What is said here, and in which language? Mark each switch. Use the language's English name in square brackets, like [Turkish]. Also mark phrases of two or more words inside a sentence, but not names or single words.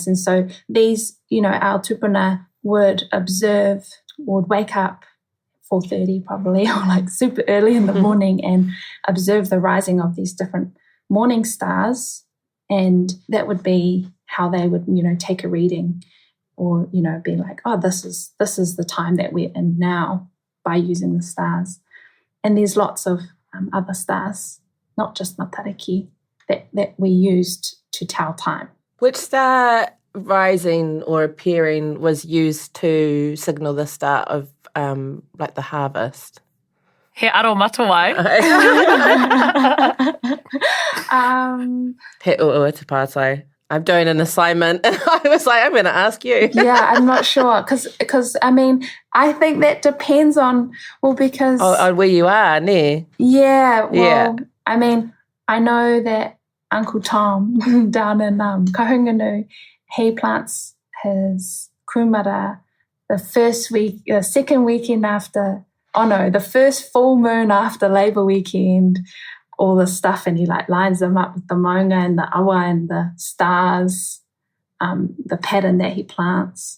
[English] And so these, our tupuna would wake up 4:30 probably, or like super early in the morning, and observe the rising of these different morning stars, and that would be how they would take a reading, or be like, oh, this is the time that we're in now, by using the stars. And there's lots of other stars, not just Matariki, that we used to tell time. Which star rising or appearing was used to signal the start of the harvest? [Māori] He aro matawai. He ua te pātai. [English] I'm doing an assignment, and I was like, I'm going to ask you. Yeah, I'm not sure, because I think that depends on, because... on where you are, ne? Yeah, I know that Uncle Tom down in Kahungunu, he plants his kumara the second weekend after, the first full moon after Labour weekend, all the stuff, and he lines them up with the maunga and the awa and the stars, the pattern that he plants.